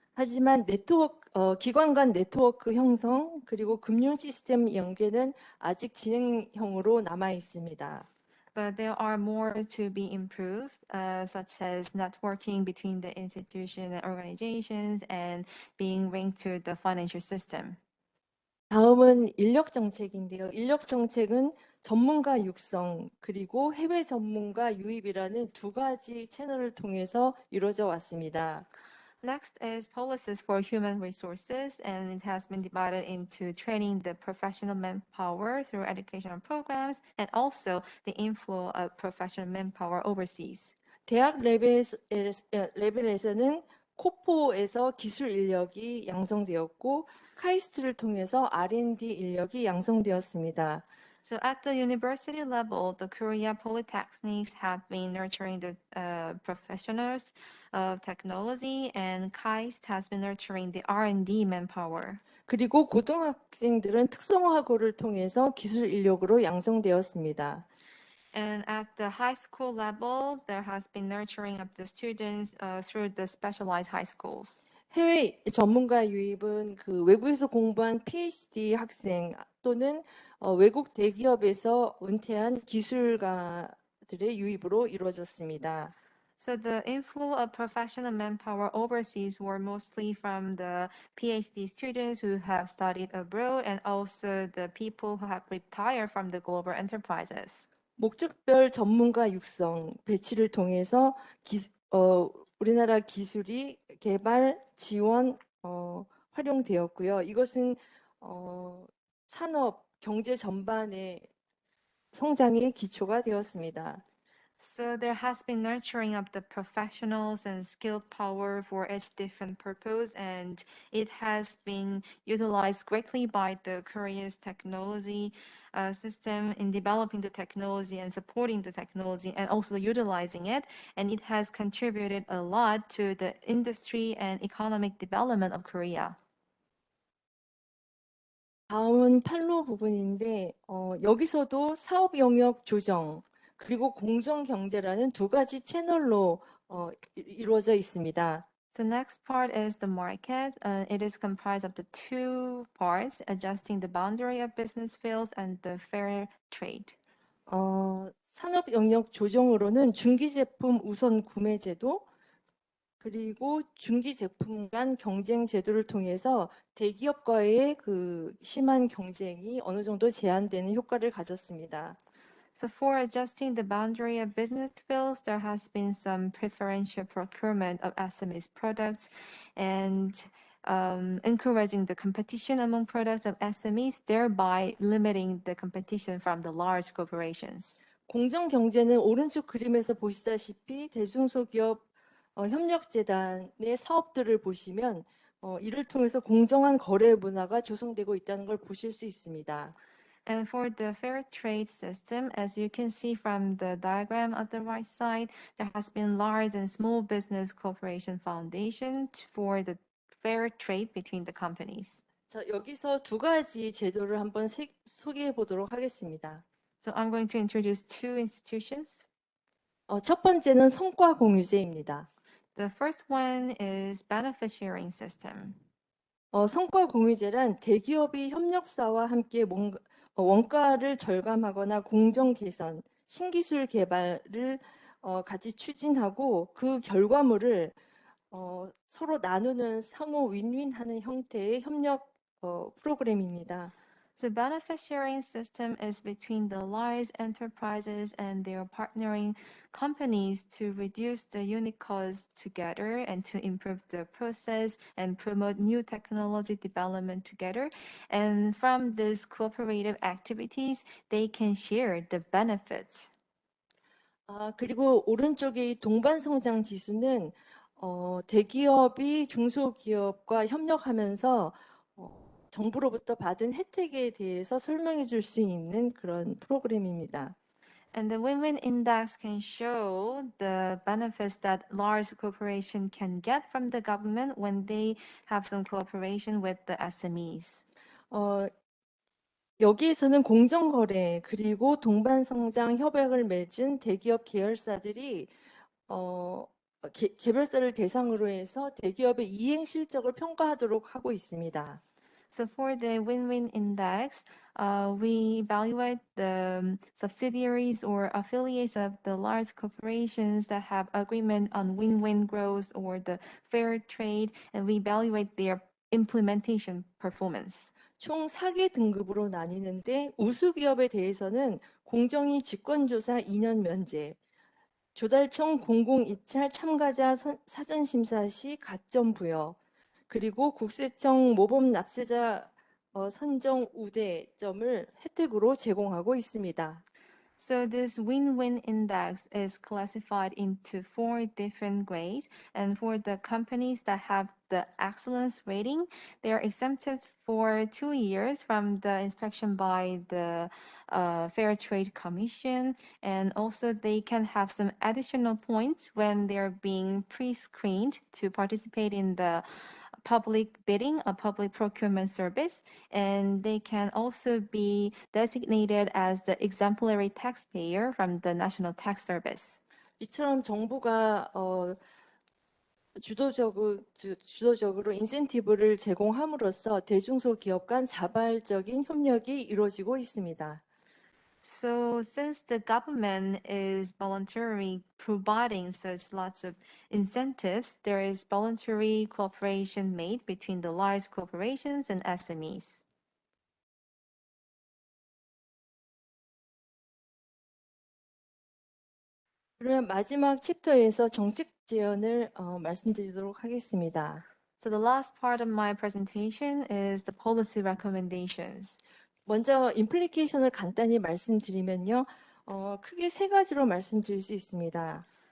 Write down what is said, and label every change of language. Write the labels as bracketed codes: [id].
[ko] 하지만 기관 간 네트워크 형성 그리고 금융 시스템 연계는 아직 진행형으로 남아 있습니다. [en] but there are more to be improved, such as networking between the institutions and organizations and being linked to the financial system. [ko] 다음은 인력 정책인데요. 인력 정책은 전문가 육성 그리고 해외 전문가 유입이라는 두 가지 채널을 통해서 이루어져 왔습니다. [en] Next is policies for human resources, and it has been divided into training the professional manpower through educational programs and also the inflow of professional manpower overseas. [ko] 대학 레벨에서는 코포에서 기술 인력이 양성되었고 카이스트를 통해서 R&D 인력이 양성되었습니다. [en] So at the university level, the Korea polytechnics have been nurturing the professionals of technology, and KAIST has been nurturing the R&D manpower. [ko] 그리고 고등학생들은 특성화고를 통해서 기술 인력으로 양성되었습니다. [en] And at the high school level, there has been nurturing of the students through the specialized high schools. [ko] 해외 전문가 유입은 그 외국에서 공부한 PhD 학생 또는 외국 대기업에서 은퇴한 기술가들의 유입으로 이루어졌습니다. [en] So the inflow of professional manpower overseas were mostly from the PhD students who have studied abroad and also the people who have retired from the global enterprises. [ko] 목적별 전문가 육성 배치를 통해서 우리나라 기술이 개발 지원 활용되었고요. 이것은 산업 경제 전반의 성장의 기초가 되었습니다. [en] So there has been nurturing of the professionals and skilled power for its different purpose, and it has been utilized greatly by the Korea's technology system in developing the technology and supporting the technology and also utilizing it. And it has contributed a lot to the industry and economic development of Korea. [ko] 다음은 판로 부분인데 여기서도 사업 영역 조정 그리고 공정 경제라는 두 가지 채널로 이루어져 있습니다. [en] The next part is the market. It is comprised of the two parts, adjusting the boundary of business fields and the fair trade. [ko] 산업 영역 조정으로는 중기 제품 우선 구매 제도 그리고 중기 제품 간 경쟁 제도를 통해서 대기업과의 그 심한 경쟁이 어느 정도 제한되는 효과를 가졌습니다. [en] So for adjusting the boundary of business fields, there has been some preferential procurement of SMEs products and encouraging the competition among products of SMEs, thereby limiting the competition from the large corporations. [ko] 공정 경제는 오른쪽 그림에서 보시다시피 대중소기업 협력재단의 사업들을 보시면 이를 통해서 공정한 거래 문화가 조성되고 있다는 걸 보실 수 있습니다. [en] And for the fair trade system, as you can see from the diagram at the right side, there has been large and small business cooperation foundation for the fair trade between the companies. [ko] 자, 여기서 두 가지 제도를 한번 소개해 보도록 하겠습니다. [en] So I'm going to introduce two institutions. [ko] 첫 번째는 성과 공유제입니다. [en] The first one is benefit sharing system. [ko] 성과 공유제란 대기업이 협력사와 함께 원가를 절감하거나 공정 개선, 신기술 개발을 같이 추진하고 그 결과물을 서로 나누는 상호 윈윈하는 형태의 협력 프로그램입니다. [en] So benefit sharing system is between the large enterprises and their partnering companies to reduce the unit costs together and to improve the process and promote new technology development together. And from these cooperative activities, they can share the benefits. [ko] 그리고 오른쪽의 동반 성장 지수는 대기업이 중소기업과 협력하면서 정부로부터 받은 혜택에 대해서 설명해 줄 수 있는 그런 프로그램입니다. [en] And the Win-Win Index can show the benefits that large corporations can get from the government when they have some cooperation with the SMEs. [ko] 여기에서는 공정거래 그리고 동반성장 협약을 맺은 대기업 계열사들이 개별사를 대상으로 해서 대기업의 이행 실적을 평가하도록 하고 있습니다. [en] So for the win-win index, we evaluate the subsidiaries or affiliates of the large corporations that have agreement on win-win growth or the fair trade, and we evaluate their implementation performance. [ko] 총 4개 등급으로 나뉘는데 우수 기업에 대해서는 공정위 직권조사 2년 면제, 조달청 공공입찰 참가자 사전심사 시 가점 부여, 그리고 국세청 모범 납세자 선정 우대점을 혜택으로 제공하고 있습니다. [en] So this win-win index is classified into 4 different grades, and for the companies that have the excellence rating, they are exempted for 2 years from the inspection by the Fair Trade Commission, and also they can have some additional points when they're being pre-screened to participate in the public bidding, a public procurement service, and they can also be designated as the exemplary taxpayer from the National Tax Service. [ko] 이처럼 정부가 주도적으로 인센티브를 제공함으로써 대중소기업 간 자발적인 협력이 이루어지고 있습니다. [en] So since the government is voluntarily providing such lots of incentives, there is voluntary cooperation made between the large corporations and SMEs. [ko] 그러면 마지막 챕터에서 정책 제안을 말씀드리도록 하겠습니다. [en] So the last part of my presentation is the policy recommendations. [ko] 먼저 임플리케이션을 간단히 말씀드리면요. 크게 3가지로 말씀드릴 수 있습니다.